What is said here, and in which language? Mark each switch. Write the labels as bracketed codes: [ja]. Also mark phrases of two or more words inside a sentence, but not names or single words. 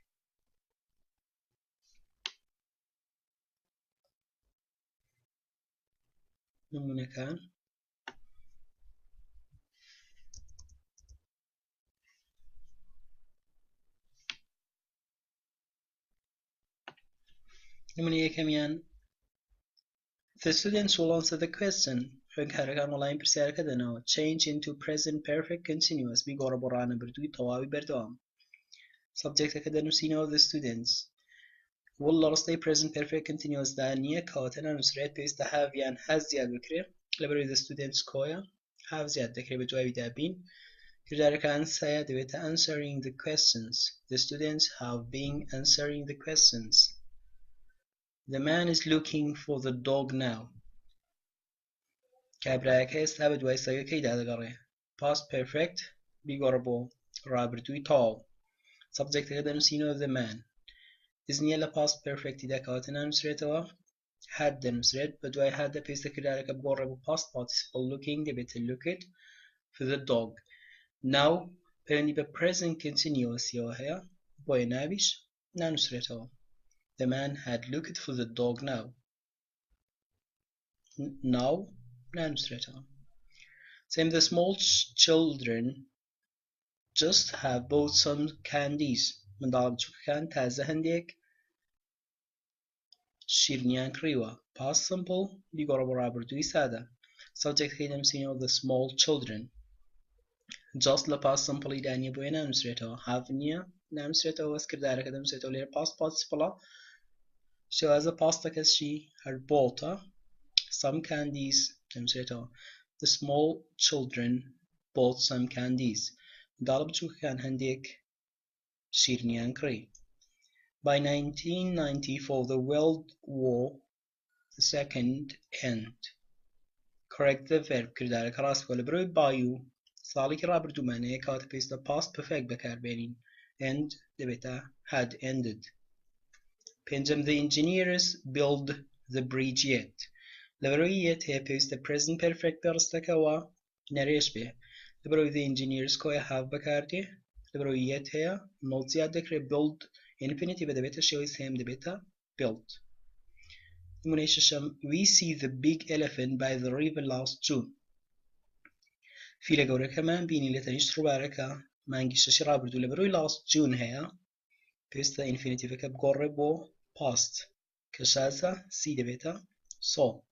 [ckb] نمونەکان نمونە یەکەمیان [en] The students will answer the question. [ckb] خوێندکارەکان وەڵامی پرسیارەکە دەنەوە. [en] Change into present perfect continuous. [ckb] بیگۆڕە بۆ ڕانەبردووی تەواوی بەردەوام. Subjectەکە دەنووسینەوە [en] the students. [ckb] وڵ لە ڕستەی [en] present perfect continuous [ckb] دا نییە کەواتە نانووسرێت پێویستە have یان has زیاد بکرێت لەبەرەوەی [en] the students [ckb] کۆیە have زیاد دەکرێت بە دواییدا بین. کردارەکان سایە دەبێتە [en] answering the questions. The students have been answering the questions. The man is looking for the dog now. [ckb] کابرایەکە ئێستا بە دوای سەگەکەیدا دەگەڕێ. [en] Past perfect [ckb] بیگۆڕە بۆ ڕابردووی تاو. Subjectەکە دەنووسینەوە [en] the man. [ckb] is نییە لە [en] past perfectیدا [ckb] کەواتە نانووسرێتەوە had دەنووسرێت بە دوای had پێویستە کردارەکە بگۆڕێ بۆ [en] past participle [ckb] looking دەبێتە [en] looked for the dog. [ckb] Now پەیوەندی بە [en] present continuousیەوە [ckb] هەیە بۆیە ناویش نانووسرێتەوە. [en] The man had looked for the dog now. [ckb] Now نانووسرێتەوە. [en] Same the small children just have bought some candies. [ckb] منداڵە بچووکەکان تازە هەندێک شیرنیان کڕیوە. [en] Past simple [ckb] بیگۆڕە بۆ ڕابردووی سادە. Subjectەکەی دەنووسینەوە [en] the small children. [ckb] just لە [en] past simple [ckb] دانیە بۆیە نانووسرێتەوە have نییە نانووسرێتەوە وەس کردارەکە دەنووسێتەوە لێرە [en] past participle [ckb] شێوازە pastەکەشی هەر [en] bought some candies [ckb] دەنووسرێتەوە [en] the small children bought some candies [ckb] منداڵە بچووکەکان هەندێک شیرنیان کڕی [en] by 1994 the World War II end correct the verb [ckb] کردارەکە ڕاست بکە لە بەرەوەی by و ساڵێکی ڕابردوومانەیە کاتە پێویستە [en] past perfect بەکاربێنین end [ckb] دەبێتە [en] had ended [ckb] پێنجەم [en] the engineers build the bridge yet [ckb] لە بەرەوەی yet هەیە پێویستە [en] present perfect [ckb] بە ڕستەکەوە نەرێش بێ لە بەرەوەی [en] the engineers [ckb] کۆیە have بەکاردێ لە بەرەوەی yet هەیە not زیاد دەکرێت [en] build infinitive [ckb] دەبێتە شێوەی سێم دەبێتە built نمونەی شەشەم [en] we see the big elephant by the river last June [ckb] فیلە گەورەکەمان بینی لە تەنیشت ڕووبارەکە مانگی شەشی ڕابردوو لە بەرەوەی [en] last June [ckb] هەیە پێویستە infinitive-ەکە بگۆڕێ بۆ past کە شازە see دەبێتە saw